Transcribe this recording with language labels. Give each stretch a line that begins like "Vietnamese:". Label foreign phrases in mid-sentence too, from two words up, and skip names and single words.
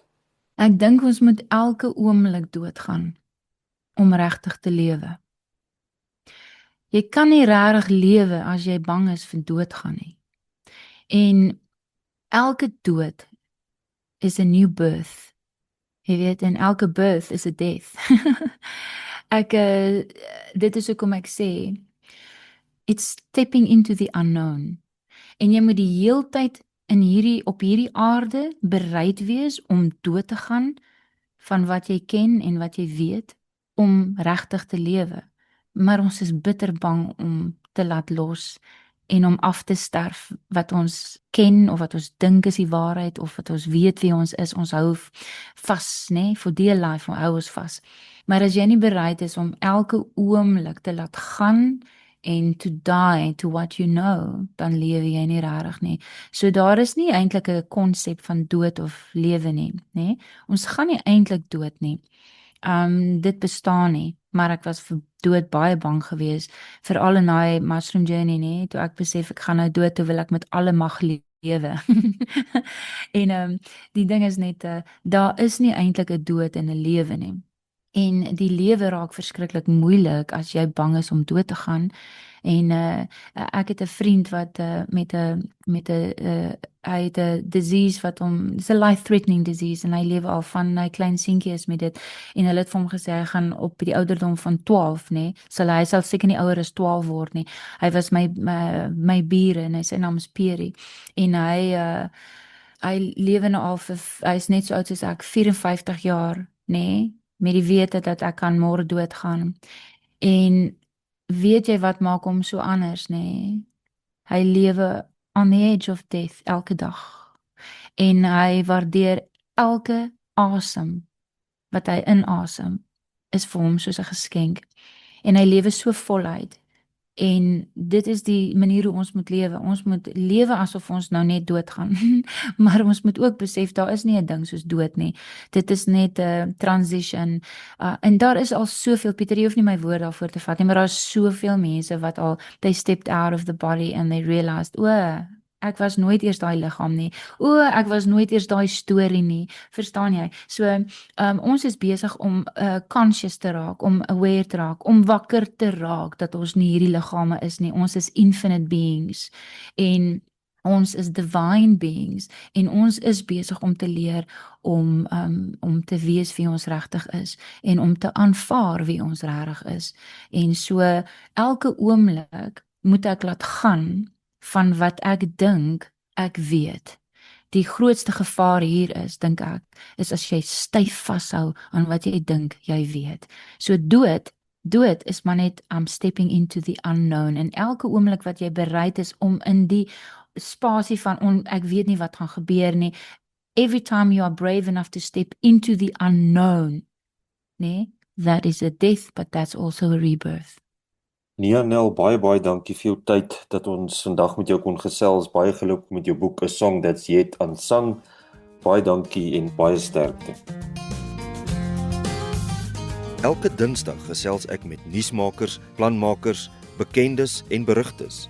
Afrikaans: Ek dink ons moet elke oomblik doodgaan om regtig te lewe. Jy kan nie regtig lewe as jy bang is vir doodgaan nie. En elke dood is 'n
English: new birth.
Afrikaans: Jy weet, en elke
English: birth is a death.
Afrikaans: Ek dit is hoekom ek sê
English: it's stepping into the unknown.
Afrikaans: En jy moet die heeltyd op hierdie aarde bereid wees om dood te gaan van wat jy ken en wat jy weet om regtig te lewe. Maar ons is bitter bang om te laat los en om af te sterf wat ons ken of wat ons dink is die waarheid of wat ons weet wie ons is. Ons hou vas, né?
English: For dear life,
Afrikaans: hou ons vas. Maar as jy nie bereid is om elke oomblik te laat gaan en
English: to die to what you know,
Afrikaans: dan lewe jy nie regtig nie. So daar is nie eintlik 'n konsep van dood of lewe nie, né? Ons gaan nie eintlik dood nie. Dit bestaan nie, maar ek was vir dood baie bang geweest, veral in daai
English: mushroom journey,
Afrikaans: nee, toe ek besef ek gaan nou dood, toe wil ek met alle mag lewe. En die ding is net, daar is nie eintlik 'n dood en 'n lewe nie. En die lewe raak verskriklik moeilik as jy bang is om dood te gaan. En ek het 'n vriend wat met 'n hy het 'n disease wat hom, dis 'n
English: life-threatening disease
Afrikaans: en hy lewe al van hy klein seentjie is met dit. En hulle het vir hom gesê hy gaan op die ouderdom van 12, nê, hy sal seker nie ouer as 12 word nie. Hy was my bure en hy sy naam is Peri. En hy lewe nou al hy is net so oud soos ek, 54 jaar, nê, met die wete dat ek kan môre doodgaan. En weet jy wat maak hom so anders, nê? Hy lewe
English: on the edge of death
Afrikaans: elke dag. En hy waardeer elke asem wat hy inasem is vir hom soos 'n geskenk. En hy lewe so voluit. En dit is die manier hoe ons moet lewe. Ons moet lewe asof ons nou net doodgaan. Maar ons moet ook besef, daar is nie 'n ding soos dood nie. Dit is net 'n transition. En daar is al soveel, Pieter, jy hoef nie my woord daarvoor te vat nie, maar daar is soveel mense wat al,
English: they stepped out of the body and they realized,
Afrikaans: ek was nooit eers daai liggaam nie. Ek was nooit eers daai storie nie. Verstaan jy? So, ons is besig om conscious te raak, om aware te raak, om wakker te raak dat ons nie hierdie liggame is nie. Ons is
English: infinite beings
Afrikaans: en ons is
English: divine beings
Afrikaans: en ons is besig om te leer om te wees wie ons regtig is en om te aanvaar wie ons regtig is. En so elke oomblik moet ek laat gaan van wat ek dink ek weet. Die grootste gevaar hier is, dink ek, is as jy styf vashou aan wat jy dink jy weet. So dood is maar net
English: stepping into the unknown.
Afrikaans: En elke oomblik wat jy bereid is om in die spasie van ek weet nie wat gaan gebeur nie,
English: every time you are brave enough to step into the unknown, nee, that is a death, but that's also a rebirth.
Afrikaans: Nia Nel, baie dankie vir jou tyd dat ons vandag met jou kon gesels. Baie geluk met jou boek A Song That's Yet Unsung. Baie dankie en baie sterkte. Elke Dinsdag gesels ek met nuusmakers, planmakers, bekendes en berigtes.